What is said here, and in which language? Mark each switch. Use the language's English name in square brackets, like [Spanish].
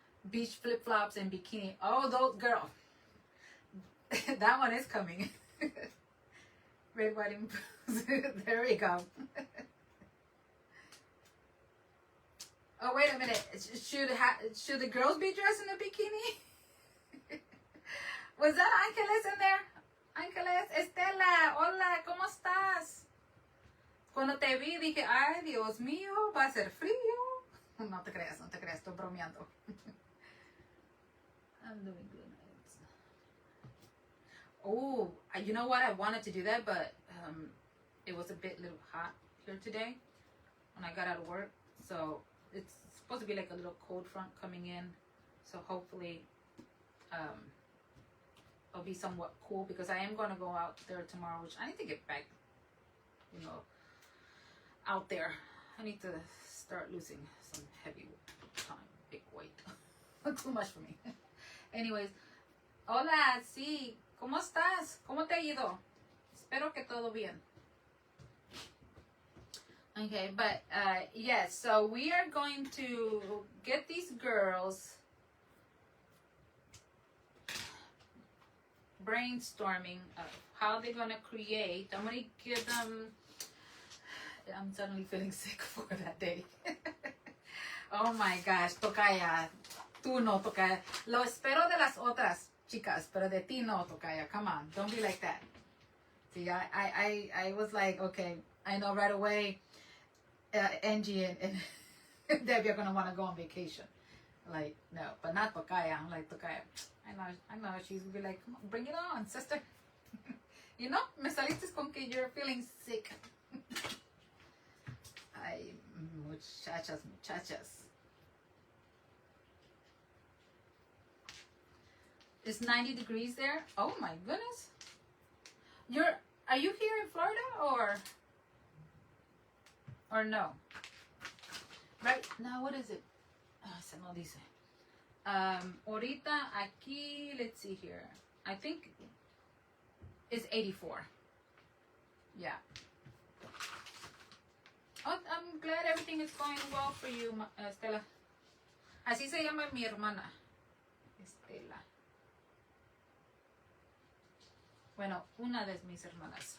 [English] beach flip-flops and bikini. Oh, those girl. That one is coming. Red wedding. There we go. Oh, wait a minute. Should the girls be dressed in a bikini? Was that Ángeles in there? [Spanish] Ángeles, Estela, hola, ¿cómo estás? Cuando te vi dije, ay, Dios mío, va a ser frío. No te creas, estoy bromeando. [English] I'm doing good. Oh, you know what? I wanted to do that, but it was a little hot here today when I got out of work. So it's supposed to be like a little cold front coming in. So hopefully it'll be somewhat cool because I am going to go out there tomorrow, which I need to get back, out there. I need to start losing some big weight. Too much for me. [Spanish] Anyways, hola, sí, ¿cómo estás? ¿Cómo te ha ido? Espero que todo bien. [English] Okay, but yes, so we are going to get these girls brainstorming of how they're going to create. I'm going to give them, I'm suddenly feeling sick for that day. Oh my gosh, [Spanish] tocaya. Tú no, tocaya. Lo espero de las otras chicas, pero de ti no, tocaya. [English] Come on, don't be like that. See, I was like, okay, I know right away Angie and Debbie are going to want to go on vacation. Like, no, but not tocaya. I'm like, tocaya. I know. She's gonna be like, come on, bring it on, sister. You know, [Spanish] me saliste con que [English] you're feeling sick. [Spanish] Ay, muchachas. [English] It's 90 degrees there. Oh my goodness. Are you here in Florida or no? Right now, what is it? [Spanish] Se no dice. Ahorita aquí, [English] let's see here. I think it's 84. Yeah. Oh, I'm glad everything is going well for you, Estela. [Spanish] Así se llama mi hermana, Estela. Bueno, una de mis hermanas.